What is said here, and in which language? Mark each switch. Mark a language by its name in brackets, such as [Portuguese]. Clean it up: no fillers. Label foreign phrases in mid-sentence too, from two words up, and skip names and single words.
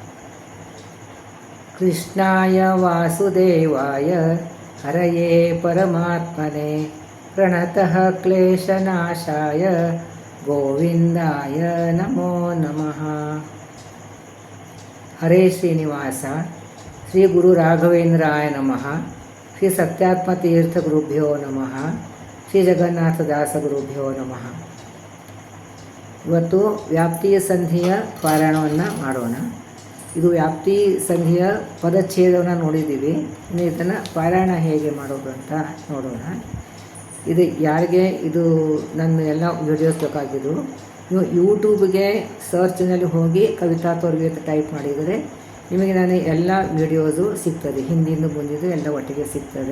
[Sanskrit] कृष्णाय वासुदेवाय हरये परमात्मने प्रणतः क्लेशनाशाय गोविंदाय नमो नमः। हरे श्रीनिवास श्री गुरु राघवेंद्राय नमः। श्री सत्यात्मतीर्थ गुरुभ्यो नमः। श्री जगन्नाथदास गुरुभ्यो नमः। [Kannada] ಇವತ್ತು ವ್ಯಾಪ್ತಿ ಸಂಧಿಯ ಪಾರಾಯಣವನ್ನು ಮಾಡೋಣ. ಇದು ವ್ಯಾಪ್ತಿ ಸಂಧಿಯ ಪದಚ್ಛೇದವನ್ನು ನೋಡಿದ್ದೀವಿ. ಇನ್ನು ಇದನ್ನು ಪಾರಾಯಣ ಹೇಗೆ ಮಾಡೋದು ಅಂತ ನೋಡೋಣ. ಇದು ಯಾರಿಗೆ ಇದು ನನ್ನ ಎಲ್ಲ ವಿಡಿಯೋಸ್ ಬೇಕಾಗಿದ್ದು, ನೀವು ಯೂಟ್ಯೂಬ್ಗೆ ಸರ್ಚ್ನಲ್ಲಿ ಹೋಗಿ ಕವಿತಾ ತೋರ್ವಿ ಅಂತ ಟೈಪ್ ಮಾಡಿದರೆ ನಿಮಗೆ ನಾನು ಎಲ್ಲ ವಿಡಿಯೋಸು ಸಿಗ್ತದೆ, ಹಿಂದಿನ ಮುಂದಿದ್ದು ಎಲ್ಲ ಒಟ್ಟಿಗೆ ಸಿಗ್ತದೆ.